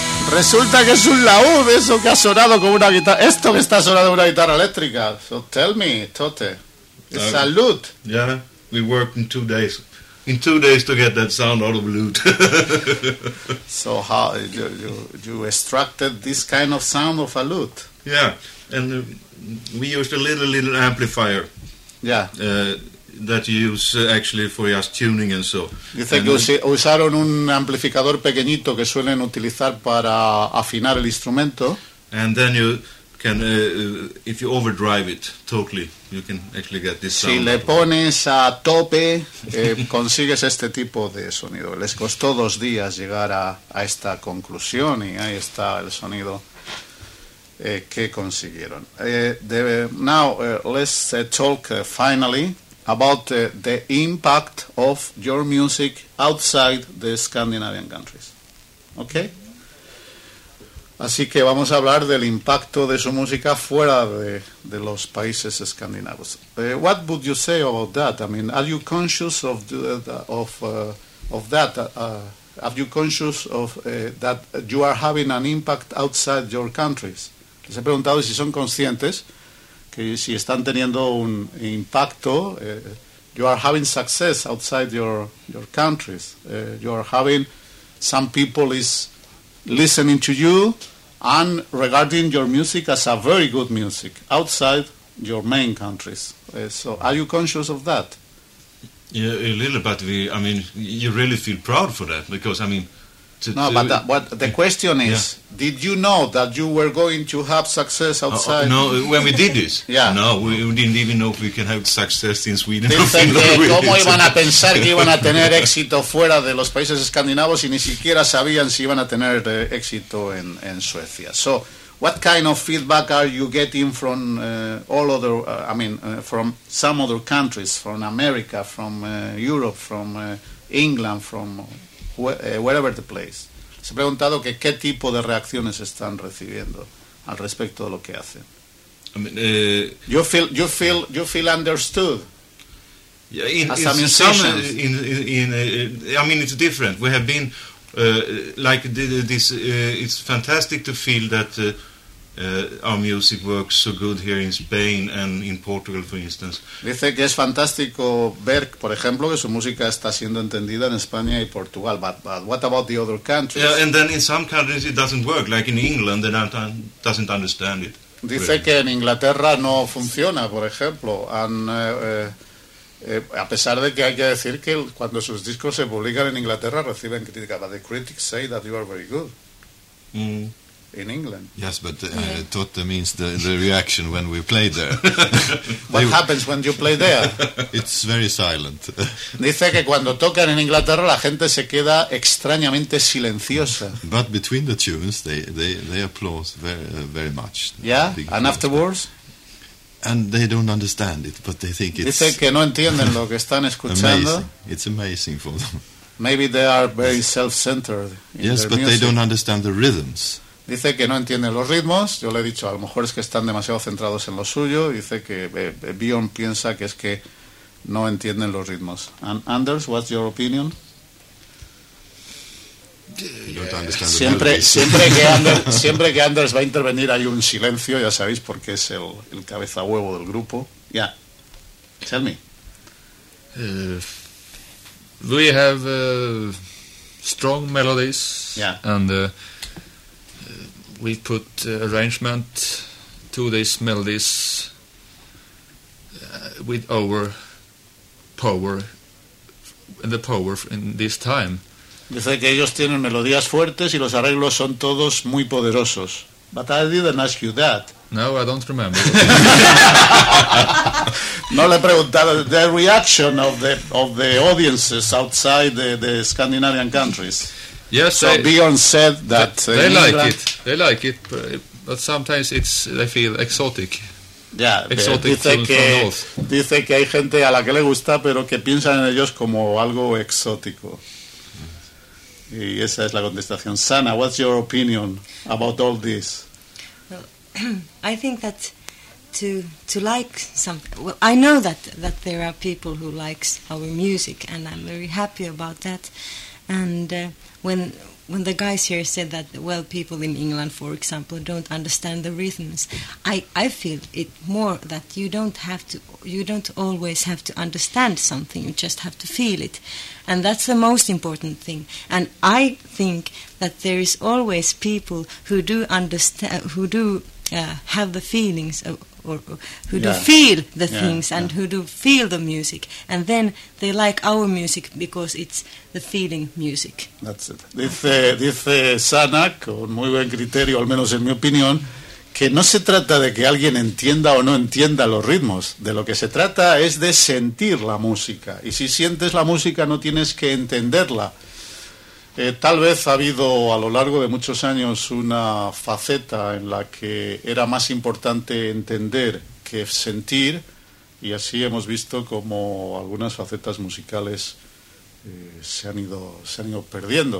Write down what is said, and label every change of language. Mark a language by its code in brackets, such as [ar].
[es] Resulta que es un laúd eso que ha sonado con una guitarra. Esto que está sonando con una guitarra eléctrica. [en] So tell me, Tote. [es] Salud. [en] Yeah, we worked in 2 days. In 2 days to get that sound out of lute. So how you extracted this kind of sound of a lute? Yeah, and we used a little amplifier. Yeah. That you use actually for just tuning and so. [es] Dice que usaron un amplificador pequeñito que suelen utilizar para afinar el instrumento. [en] And then you can, if you overdrive it totally, you can actually get this sound. [es] Si le pones a tope, consigues este tipo de sonido. Les costó 2 días llegar a esta conclusión, y ahí está el sonido. Que consiguieron. [en] Now let's talk finally. About the impact of your music outside the Scandinavian countries. Okay? [es] Así que vamos a hablar del impacto de su música fuera de los países escandinavos. [en] What would you say about that? I mean, are you conscious of that? Are you conscious of that you are having an impact outside your countries? [es] Les he preguntado si son conscientes que si están teniendo un impacto. [en] You are having success outside your countries. You are having, some people is listening to you and regarding your music as a very good music outside your main countries. So are you conscious of that? Yeah, a little, but you really feel proud for that, because The question is, did you know that you were going to have success outside? No, when we did this, yeah. No, we didn't even know if we can have success in Sweden. [es] ¿Cómo iban a pensar que iban a tener éxito fuera de los países escandinavos, y ni siquiera sabían si iban a tener éxito en Suecia? [en] So, what kind of feedback are you getting from from some other countries, from America, from Europe, from England, from wherever the place? [es] Se ha preguntado que qué tipo de reacciones están recibiendo al respecto de lo que hacen. [en] You feel understood. Yeah, it's different. We have been it's fantastic to feel that our music works so good here in Spain and in Portugal, for instance. [es] Dice que es fantástico ver, por ejemplo, que su música está siendo entendida en España y Portugal. [en] But what about the other countries? Yeah, and then in some countries it doesn't work, like in England, they doesn't understand it. [es] Dice [en] really [es] que en Inglaterra no funciona, por ejemplo, a pesar de que hay que decir que cuando sus discos se publican en Inglaterra reciben críticas. [en] But the critics say that you are very good. Mm. In England. Yes, but Tote means the reaction when we play there. What happens when you play there? It's very silent. [es] Dice que cuando tocan en Inglaterra la gente se queda extrañamente silenciosa. [en] But between the tunes they applaud very, very much. Yeah, and afterwards? And they don't understand it, but they think it's... [es] Dice que no entienden lo que están escuchando. [en] Amazing. It's amazing for them. Maybe they are very self-centered in their music. But they don't understand the rhythms. [es] Dice que no entiende los ritmos. Yo le he dicho, a lo mejor es que están demasiado centrados en lo suyo. Dice que Bjorn piensa que es que no entienden los ritmos. [en] And Anders, what's your opinion? [es] Siempre que Anders va a intervenir hay un silencio, ya sabéis, porque es el cabeza huevo del grupo. [en] Yeah, tell me. We have strong melodies. Yeah. And we put arrangement to these melodies with our power, the power in this time. [es] Dice que ellos tienen melodías fuertes y los arreglos son todos muy poderosos. [en] But I didn't ask you that. No, I don't remember. [es] No le he preguntado [en] the reaction of the audiences outside the Scandinavian countries. Yes, so Björn said that they like it. They like it, but sometimes they feel exotic. [es] Yeah, dice que hay gente a la que le gusta, pero que piensan en ellos como algo exótico. Y esa es la contestación. [en] Sana, what's your opinion about all this? Well, I think that to like some. Well, I know that there are people who likes our music, and I'm very happy about that. And when the guys here said that, well, people in England, for example, don't understand the rhythms, I feel it more that you don't always have to understand something, you just have to feel it. And that's the most important thing. And I think that there is always people who do understand, who do have the feelings of, do feel the things and who do feel the music, and then they like our music because it's the feeling music. That's it. [es] Dice Sana, con muy buen criterio, al menos en mi opinión, que no se trata de que alguien entienda o no entienda los ritmos, de lo que se trata es de sentir la música, y si sientes la música no tienes que entenderla. Tal vez ha habido a lo largo de muchos años una faceta en la que era más importante entender que sentir, y así hemos visto como algunas facetas musicales se han ido perdiendo.